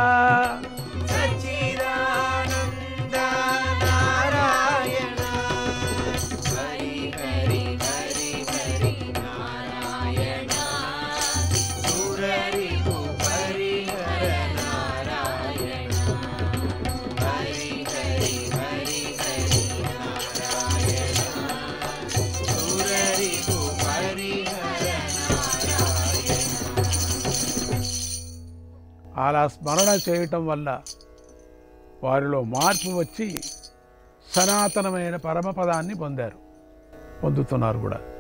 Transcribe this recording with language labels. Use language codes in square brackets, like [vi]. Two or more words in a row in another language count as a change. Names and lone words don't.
[sa] ಸಚ್ಚಿದಾನಂದ ನಾರಾಯಣ ಹರಿ ಹರಿ ಹರಿ ಹರಿ ನಾರಾಯಣ ಸುರರಿಪು ಹರಿಹರ ನಾರಾಯಣ ಹರಿ ಹರಿ ಹರಿ ಹರಿ ನಾರಾಯಣ ಸುರರಿಪು ಹರಿಹರ ನಾರಾಯಣ [te] అలా స్మరణ చేయటం వల్ల వారిలో మార్పు వచ్చి సనాతనమైన పరమపదాన్ని పొందుతున్నారు కూడా.